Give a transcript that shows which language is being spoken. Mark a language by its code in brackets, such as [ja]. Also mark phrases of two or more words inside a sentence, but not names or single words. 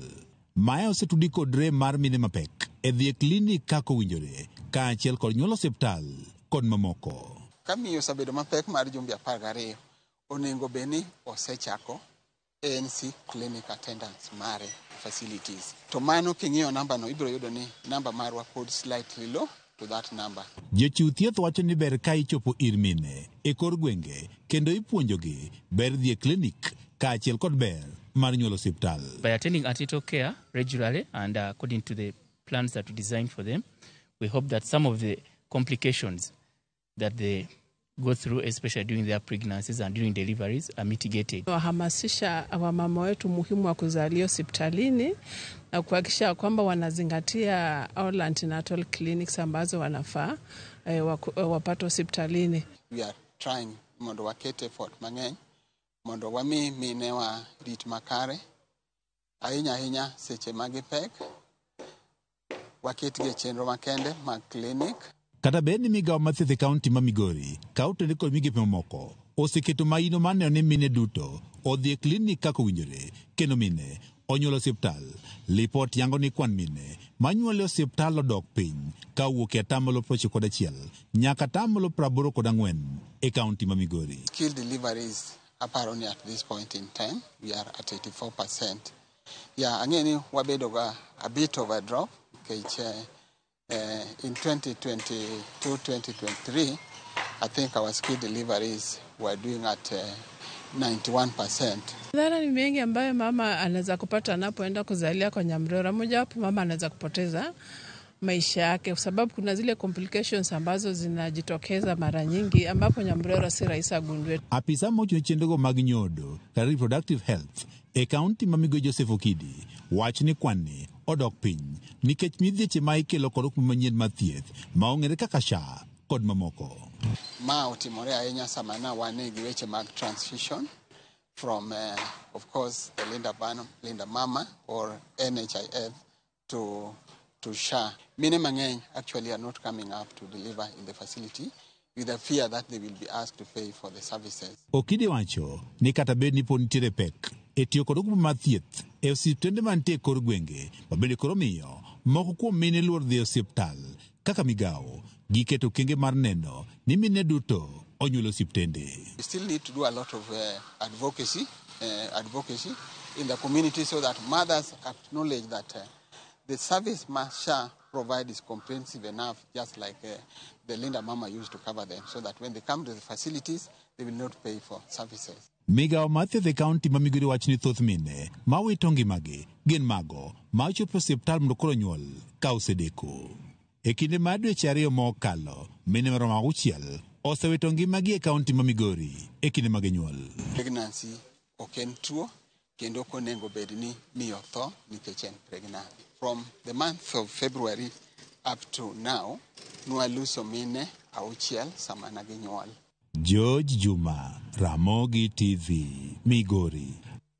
[luo] Mae osetudi kod rem mar mine mapek e dhi e klinik kaka owinjore, kaachiel kod nyuol osiptal kod mamoko. Ka miyo osebedo mapek mar jumbe 12, onego beni osechako [en] ANC clinic attendance [luo] mare facilities. To mano king'iyo namba no ibiro yudo ni namba marwa pod [en] slightly low to that number. [luo] Jochiw thieth wacho ni ber ka ichopo ir mine e kor gwenge kendo ipuonjogi ber dhi e klinik kaachiel kod ber mar nyuol osiptal. [en] By attending antenatal care regularly and according to the plans that we designed for them, we hope that some of the complications that they go through, especially during their pregnancies and during deliveries, are mitigated. [sw] Wahamasisha wamama wetu muhimu wa kuzalia hospitalini na kuhakikisha kwamba wanazingatia [en] all antenatal clinics [sw] ambazo wanafaa wapate hospitalini. [en] We are trying [luo] mondo wakete effort mang'eny mondo wami mine wa rit makare ahinya seche magipek waketgi chenro makende mag clinic. Kata bed ni migawo mathieth e kaunti ma Migori kautende kod migepe mamoko oseketo maino mar neno ni mine duto odhi e klinik kaka owinjore kendo mine onyuol osiptal. Lipot yango ni kwan mine manyuol e osiptal odok piny kawuok e 91% nyaka 84% e kaunti ma Migori. [en] Skill deliveries apparently at this point in time we are at 84%. Yeah, [luo] angeni wabedo ga [en] a bit of a drop in 2022-2023, I think our skill deliveries were doing at 91%. [sw] Madhara ni mengi ambayo mama anaweza kupata anapoenda kuzalia kwa Nyamrera. Mojawapo, mama anaweza kupoteza maisha yake kwa sababu kuna zile complications ambazo zinajitokeza mara nyingi ambapo Nyamrera si rahisi agundwe. [luo] Apisa mochung' chenrogo mag nyodo kata [en] reproductive health [luo] e kaunti ma Migori Joseph Okidi wach ni kwanni odok piny nikech midhieche ma ikelo kod kuma manyien mar thieth ma ong'ere kaka SHA kod mamoko. Ma otimore ahinya sama na wane gi weche mag [en] transition from of course the Linda Mama or NHIF to SHA. Many mang'eny actually are not coming up to deliver in the facility with the fear that they will be asked to pay for the services. [luo] Okidi wacho ni kata bed ni pon nitiere pek e tiyo kod kuma mar thieth e osiptende mantie e kor gwenge mabende koro miyo moko kuom mine luor dhi e osiptal kaka migawo giketo kenge mar neno ni mine duto onyuol osiptende. [en] We still need to do a lot of advocacy in the community so that mothers acknowledge that the service SHA provide is comprehensive enough, just like the Linda Mama used to cover them, so that when they come to the facilities, they will not pay for services. [luo] Migawo mathieth e kaunti ma Migori wach ni thoth mine ma wito ngimagi gin mago ma ochopo osiptal mondo koro nyuol ka osedeko. E kinde mar dweche 2 mokalo, mine maromo 6 osewito ngimagi e kaunti ma Migori e kinde mag nyuol. Pregnancy ok en tuo kendo onego bed ni miyo tho nikech en pregnant. [en] From the month of February up to now, [luo] nwaluso mine 6 sama na ginyuol. George Juma, Ramogi TV, Migori.